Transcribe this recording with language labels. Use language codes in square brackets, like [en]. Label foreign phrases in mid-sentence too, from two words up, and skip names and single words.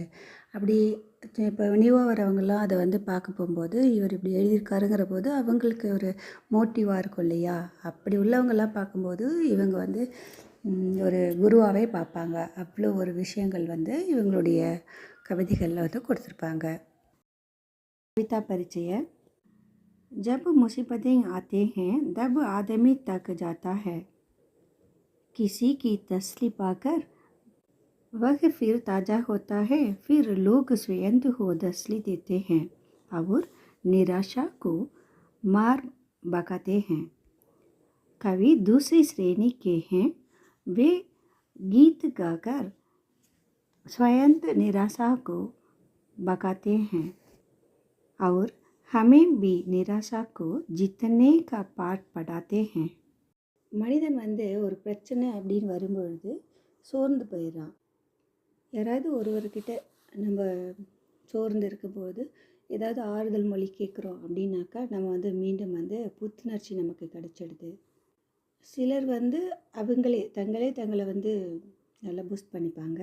[ta] அப்படி இப்போ நியூவாக வரவங்களாம் அதை பார்க்க போகும்போது இவர் இப்படி எழுதியிருக்காருங்கிற போது அவங்களுக்கு ஒரு மோட்டிவாக இருக்கும் இல்லையா, அப்படி உள்ளவங்களாம் பார்க்கும்போது இவங்க ஒரு குருவாகவே பார்ப்பாங்க. அவ்வளோ ஒரு விஷயங்கள் இவங்களுடைய கவிதைகளில் கொடுத்துருப்பாங்க. [hi] कविता परिचय। जब मुसीबतें आते हैं तब आदमी थक जाता है, किसी की तसल्ली पाकर वह फिर ताज़ा होता है। फिर लोग स्वयं को तसल्ली देते हैं और निराशा को मार भगाते हैं। कवि दूसरी श्रेणी के हैं, वे गीत गाकर स्वयं निराशा को भगाते हैं और हमें भी निराशा को जीतने का पाठ पढ़ाते हैं। [ta] மனிதன் ஒரு பிரச்சனை அப்படின்னு வரும்பொழுது சோர்ந்து போயிடுறான். யாராவது ஒருவர்கிட்ட நம்ம சோர்ந்து இருக்கும்போது ஏதாவது ஆறுதல் மொழி கேட்குறோம் அப்படின்னாக்கா நம்ம மீண்டும் புத்துணர்ச்சி நமக்கு கிடைச்சிடுது. சிலர் தங்களே தங்களை நல்லா பூஸ்ட் பண்ணிப்பாங்க.